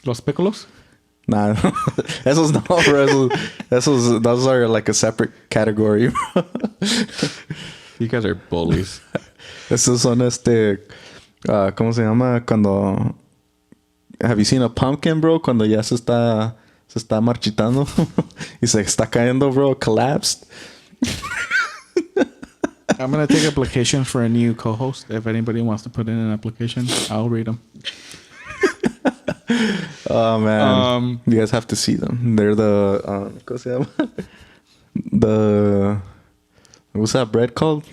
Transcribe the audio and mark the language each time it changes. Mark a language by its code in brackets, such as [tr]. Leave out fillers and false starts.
[es] Los Picolos? [en] Nah, [es] esos no, [en] bro. Those are like a separate category, bro. You guys are bullies. [es] Esos son ¿cómo se llama? Cuando... [en] Have you seen a pumpkin, bro? [es] Cuando ya se está marchitando y se está cayendo, bro. [en] Collapsed. I'm going to take applications for a new co-host. If anybody wants to put in an application, I'll read them. Oh, man. You guys have to see them. They're the... [es] ¿Cómo se llama? [en] The... What's that bread called?